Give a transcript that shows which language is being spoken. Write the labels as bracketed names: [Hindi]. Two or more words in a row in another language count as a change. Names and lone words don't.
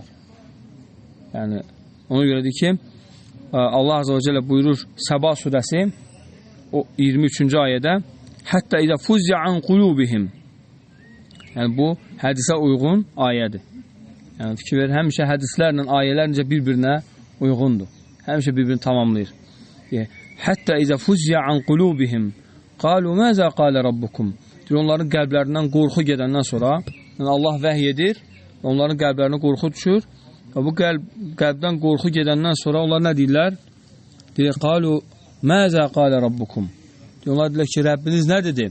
[Azerbaijani] Yəni ona görədir ki, Allah [Arabic] عز وجل [Azerbaijani] buyurur Səba surəsi o 23-cü ayədə [Arabic] حتى إذا فزع عن قلوبهم. [Azerbaijani] Yəni bu hədisə uyğun ayədir. Yəni fikir verir, həmişə hədislərlə ayələr necə bir-birinə uyğundur. Həmişə bir-birini tamamlayır. [Arabic] حتى إذا فزع عن قلوبهم قالوا ماذا قال ربكم. [Azerbaijani] Onların qəlblərindən qorxu gedəndən sonra yəni Allah vəhiy edir, onların qəlblərinə qorxu düşür və bu qəlbdən qorxu gedəndən sonra onlar nə deyirlər? Deyir, [Arabic] قالوا ماذا قال ربكم. [Azerbaijani] Onlar deyirlər ki, Rəbbiniz nə dedi?